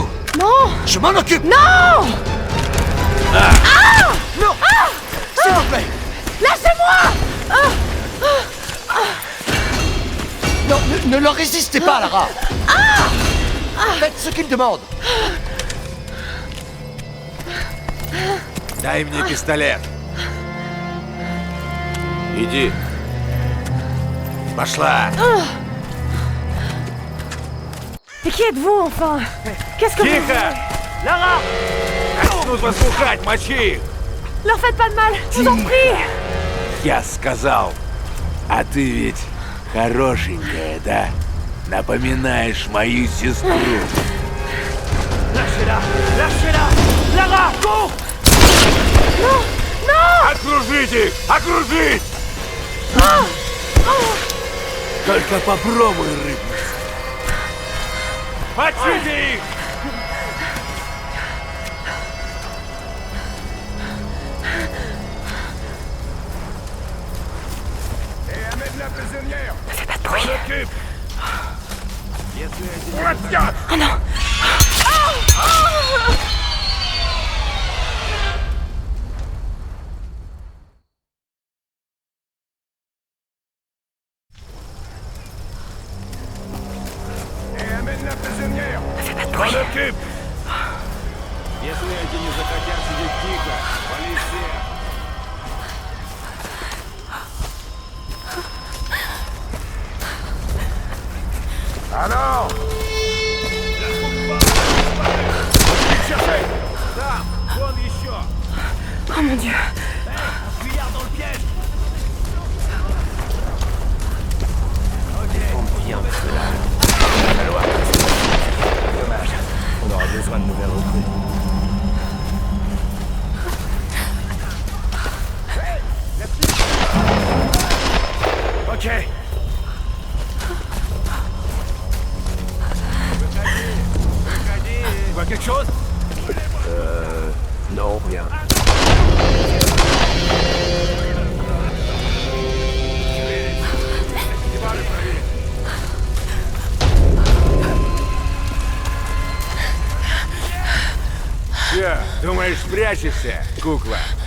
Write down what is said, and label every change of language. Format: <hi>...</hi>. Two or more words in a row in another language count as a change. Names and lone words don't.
<fr>Non! Je m'en occupe. Non! Non. S'il vous plaît. Lâchez-moi! Non, ne leur résistez pas, Lara. Faites ce qu'ils demandent.</fr> <ru>Дай мне пистолет. Иди. Пошла.</ru> <fr>Et qui êtes-vous, enfin? Qu'est-ce que vous...</fr> <ru>Тихо! Lara! Начнут вас пухать, мочи их!</ru> <fr>Leur faites pas de mal, je vous en prie!</fr> <ru>Я сказал. А ты ведь хорошенькая, да? Напоминаешь мою сестру.</ru> <fr>Lâchez-la! Lâchez-la! Lara, cours! Non! Non!</fr> <ru>Окружите их! Окружить! Только попробуй рыпнуть. Мочите их!</ru> <fr>Ne fais pas de bruit. Oh non! Amène la prisonnière! Ne fais pas de bruit. Occupe!</fr> <ru>Если эти не захотят сидеть тихо, вали всех!</ru> <fr>Alors! Cherchez!</fr> <ru>Там! Вон еще!</ru> <fr>Oh mon Dieu! Fuyard dans le piège! Bien, cela. Dommage. On aura besoin de nouvelles recrues. Ok. Tu vois quelque chose? Non, rien.</fr> <ru>Че, думаешь, спрячешься, кукла?</ru>